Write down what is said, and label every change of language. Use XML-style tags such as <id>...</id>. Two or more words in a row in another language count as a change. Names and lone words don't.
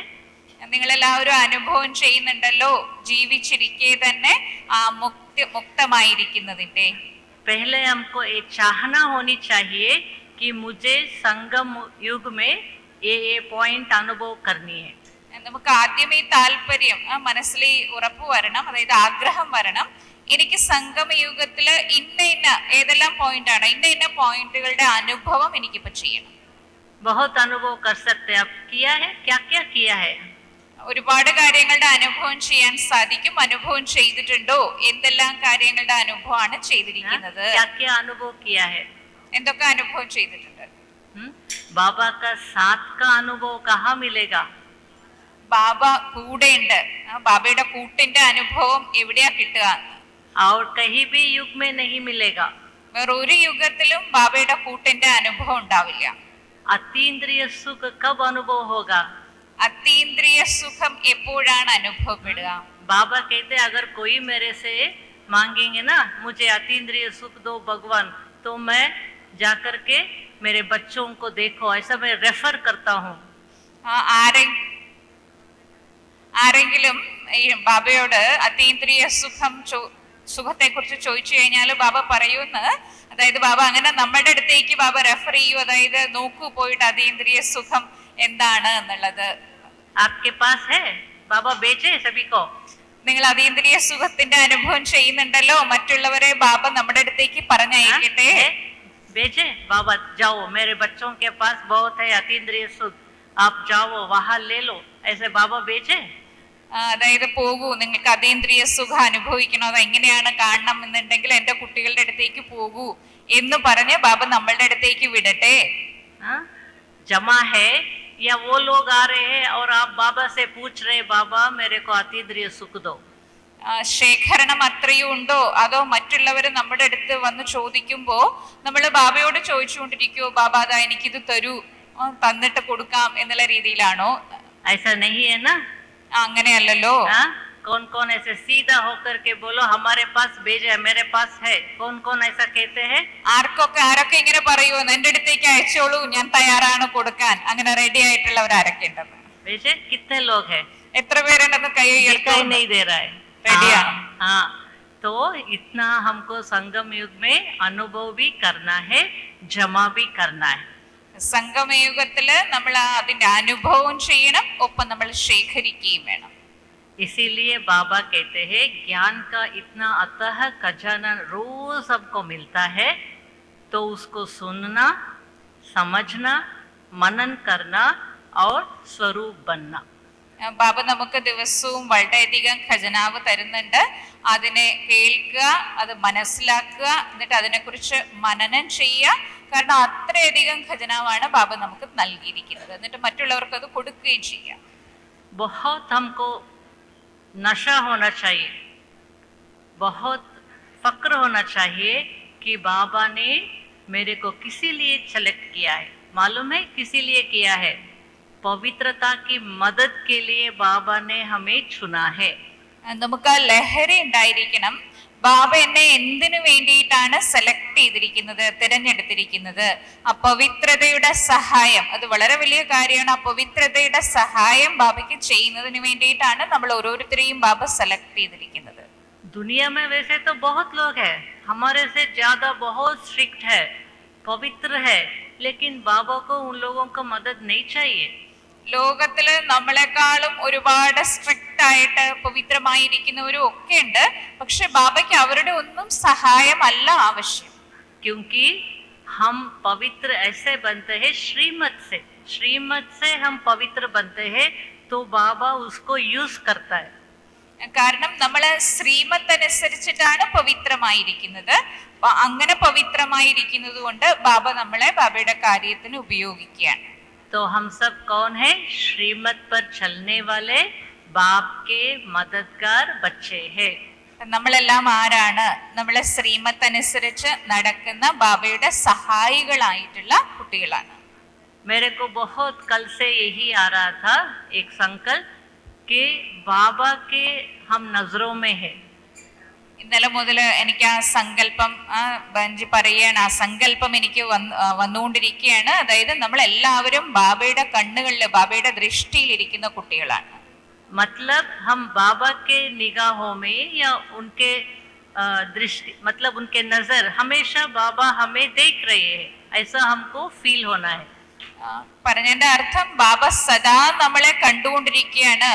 <ml>നിങ്ങളെല്ലാവരും അനുഭവം ചെയ്യുന്നുണ്ടല്ലോ, ജീവിച്ചിരിക്കെ തന്നെ ആ മുക്തമായിരിക്കുന്നതിന്റെ.</ml> <hi>पहले हमको एक चाहना होनी चाहिए कि मुझे संगम युग में ये पॉइंट अनुभव करनी है.</hi> <ml>നമുക്ക് ആദ്യം ഈ താല്പര്യം മനസ്സിൽ ഉറപ്പ് വരണം, അതായത് ആഗ്രഹം വരണം. എനിക്ക് സംഗമയുഗത്തില് ഇന്ന ഏതെല്ലാം പോയിന്റ് ആണ്, ഇന്ന പോയിന്റുകളുടെ അനുഭവം എനിക്കിപ്പോ ചെയ്യണം.</ml> <hi>बहुत अनुभव कर सकते हैं. आप किया है? क्या क्या किया है?</hi> <ml>ഒരുപാട് കാര്യങ്ങളുടെ അനുഭവം ചെയ്യാൻ സാധിക്കും. അനുഭവം ചെയ്തിട്ടുണ്ടോ? എന്തെല്ലാം കാര്യങ്ങളുടെ അനുഭവമാണ് ചെയ്തിരിക്കുന്നത്?</ml> <hi>क्या क्या अनुभव किया है?</hi> <ml>എന്തൊക്കെ അനുഭവം ചെയ്തിട്ടുണ്ട്?</ml> <hi>बाबा का साथ का अनुभव कहाँ मिलेगा?</hi> <ml>ബാബ കൂടെയുണ്ട്. ബാബയുടെ കൂട്ടിന്റെ അനുഭവം എവിടെയാ കിട്ടുക?</ml> <hi>और कहीं भी युग में नहीं मिलेगा.</hi> <ml>വേറൊരു യുഗത്തിലും ബാബയുടെ കൂട്ടിന്റെ അനുഭവം ഉണ്ടാവില്ല.</ml> <hi>अतीन्द्रिय सुख कब अनुभव होगा?</hi> <ml>അതീന്ദ്രിയ സുഖം എപ്പോഴാണ് അനുഭവപ്പെടുക?</ml> <hi>बाबा कहते अगर कोई मेरे से मांगेंगे ना, मुझे अतीन्द्रिय सुख दो भगवान, तो मैं जाकर के मेरे बच्चों को देखो, ऐसा मैं रेफर करता हूँ.</hi> <ml>ആരെങ്കിലും ഈ ബാബയോട് അതീന്ദ്രിയ സുഖത്തെ കുറിച്ച് ചോദിച്ചു കഴിഞ്ഞാൽ ബാബ പറയുമെന്ന്, അതായത് ബാബ അങ്ങനെ നമ്മുടെ അടുത്തേക്ക് ബാബ റെഫർ ചെയ്യൂ, അതായത് നോക്കൂ പോയിട്ട് അതീന്ദ്രിയ സുഖം എന്താണ് എന്നുള്ളത്.</ml> <hi>आपके पास है? बाबा बेचे सभी को.</hi> <ml>നിങ്ങൾ അതീന്ദ്രിയ സുഖത്തിന്റെ അനുഭവം ചെയ്യുന്നുണ്ടല്ലോ, മറ്റുള്ളവരെ ബാബ നമ്മുടെ അടുത്തേക്ക് പറഞ്ഞയക്കട്ടെ.</ml> <hi>भेजे बाबा, जाओ मेरे बच्चों के पास बहुत है अतीन्द्रिय सुख, आप जाओ वहां ले लो, ऐसे बाबा भेजे.</hi> <ml>അതായത് പോകൂ, നിങ്ങൾക്ക് അതീന്ദ്രിയ സുഖം അനുഭവിക്കണോ, അത് എങ്ങനെയാണ് കാണണം എന്നുണ്ടെങ്കിൽ എന്റെ കുട്ടികളുടെ അടുത്തേക്ക് പോകൂ എന്ന് പറഞ്ഞ് ബാബ നമ്മളുടെ അടുത്തേക്ക് വിടട്ടെ.</ml> <hi>जमा है या वो लोग आ रहे हैं और आप बाबा से पूछ रहे बाबा मेरे को अतीन्द्रिय सुख दो.</hi> <ml>ശേഖരണം അത്രയും ഉണ്ടോ, അതോ മറ്റുള്ളവർ നമ്മുടെ അടുത്ത് വന്ന് ചോദിക്കുമ്പോ നമ്മൾ ബാബയോട് ചോദിച്ചുകൊണ്ടിരിക്കുവോ, ബാബ അതാ എനിക്കിത് തരൂ, തന്നിട്ട് കൊടുക്കാം എന്നുള്ള രീതിയിലാണോ?</ml> <hi>ऐसा नहीं है ना.</hi> <ml>അങ്ങനെയല്ലല്ലോ.</ml> <hi>कौन कौन ऐसे सीधा होकर के बोलो हमारे पास भेजे, मेरे पास है, कौन कौन ऐसा कहते हैं?</hi> <ml>ആരൊക്കെ ഇങ്ങനെ പറയുമോ, എന്റെ അടുത്തേക്ക് അയച്ചോളൂ, ഞാൻ തയ്യാറാണ് കൊടുക്കാൻ, അങ്ങനെ റെഡി ആയിട്ടുള്ളവർ ആരൊക്കെ ഉണ്ടെന്ന്?</ml> <hi>भेजे कितने लोग हैं?</hi> <ml>എത്ര പേരുണ്ടെന്ന് കൈ</ml> <hi>दिखाई नहीं दे रहा है.</hi> <ml>റെഡിയാണ്.</ml> <hi>हाँ, तो इतना हमको संगम युग में अनुभव भी करना है, जमा भी करना है.</hi> <ml>സംഗമയുഗത്തില് നമ്മൾ അതിന്റെ അനുഭവം ചെയ്യണം, ഒപ്പം നമ്മൾ ശേഖരിക്കുകയും വേണം.</ml> <hi>इसीलिए बाबा कहते हैं ज्ञान का इतना अतः खजाना रोज सबको मिलता है, तो उसको सुनना, समझना, मनन करना और स्वरूप बनना.</hi> <ml>ബാബ നമുക്ക് ദിവസവും വളരെയധികം ഖജനാവ് തരുന്നുണ്ട്. അതിനെ കേൾക്കുക, അത് മനസ്സിലാക്കുക, എന്നിട്ട് അതിനെക്കുറിച്ച് മനനം ചെയ്യുക. കാരണം അത്രയധികം ഖജനാവാണ് ബാബ നമുക്ക് നൽകിയിരിക്കുന്നത്. എന്നിട്ട് മറ്റുള്ളവർക്ക് അത് കൊടുക്കുകയും ചെയ്യാം.</ml> <hi>बहुत हमको नशा होना चाहिए, बहुत फक्र होना चाहिए कि बाबा ने मेरे को किसी लिए सेलेक्ट किया है. मालूम है किसी लिए किया है? पवित्रता की मदद के लिए बाबा ने हमें चुना है.</hi> <ml>നമുക്ക് ആ ലഹരി ഉണ്ടായിരിക്കണം. ബാബ എന്നെ എന്തിനു വേണ്ടിയിട്ടാണ് സെലക്ട് ചെയ്തിരിക്കുന്നത്, തിരഞ്ഞെടുത്തിരിക്കുന്നത്? ആ പവിത്രതയുടെ സഹായം, അത് വളരെ വലിയ കാര്യമാണ്. ആ പവിത്രതയുടെ സഹായം ബാബയ്ക്ക് ചെയ്യുന്നതിന് വേണ്ടിയിട്ടാണ് നമ്മൾ ഓരോരുത്തരെയും ബാബ സെലക്ട് ചെയ്തിരിക്കുന്നത്.</ml> <hi>दुनिया में वैसे तो बहुत लोग हैं, हमारे से ज्यादा बहुत स्ट्रिक्ट है, पवित्र है, लेकिन बाबा को उन लोगों को मदद नहीं चाहिए.</hi> <ml>ലോകത്തില് നമ്മളെക്കാളും ഒരുപാട് സ്ട്രിക്റ്റ് ആയിട്ട് പവിത്രമായിരിക്കുന്നവരും ഒക്കെ ഉണ്ട്. പക്ഷെ ബാബയ്ക്ക് അവരുടെ ഒന്നും സഹായമല്ല ആവശ്യം.</ml> <hi>क्योंकि हम पवित्र ऐसे बनते हैं श्रीमत से हम पवित्र बनते हैं, तो बाबा उसको यूज करता है.</hi> <ml>കാരണം നമ്മള് ശ്രീമത്ത് അനുസരിച്ചിട്ടാണ് പവിത്രമായിരിക്കുന്നത്. അങ്ങനെ പവിത്രമായിരിക്കുന്നത് കൊണ്ട് ബാബ നമ്മളെ ബാബയുടെ കാര്യത്തിന് ഉപയോഗിക്കുകയാണ്.</ml> <hi>तो हम सब कौन है? श्रीमत पर चलने वाले बाप के मददगार बच्चे हैं.</hi> <ml>നമ്മളെല്ലാം ആരാണ്? നമ്മളെ ശ്രീമത്ത് അനുസരിച്ച് നടക്കുന്ന ബാബയുടെ സഹായികളായിട്ടുള്ള കുട്ടികളാണ്.</ml> <hi>मेरे को बहुत कल से यही आ रहा था एक संकल्प कि बाबा के हम नजरों में है.</hi> <ml>ഇന്നലെ മുതൽ എനിക്ക് ആ സങ്കല്പം ബഞ്ചി പറയുകയാണ്. ആ സങ്കല്പം എനിക്ക് വന്നുകൊണ്ടിരിക്കുകയാണ്. അതായത് നമ്മൾ എല്ലാവരും ബാബയുടെ കണ്ണുകളിൽ, ബാബയുടെ ദൃഷ്ടിയിൽ ഇരിക്കുന്ന കുട്ടികളാണ്.</ml> <hi>मतलब हम बाबा के निगाहों में या उनके दृष्टि, मतलब उनके नजर हमेशा बाबा हमें देख रहे हैं, ऐसा हमको फील होना है.</hi> <ml>പറഞ്ഞതിന്റെ അർത്ഥം ബാബ സദാ നമ്മളെ കണ്ടുകൊണ്ടിരിക്കുകയാണ്.</ml>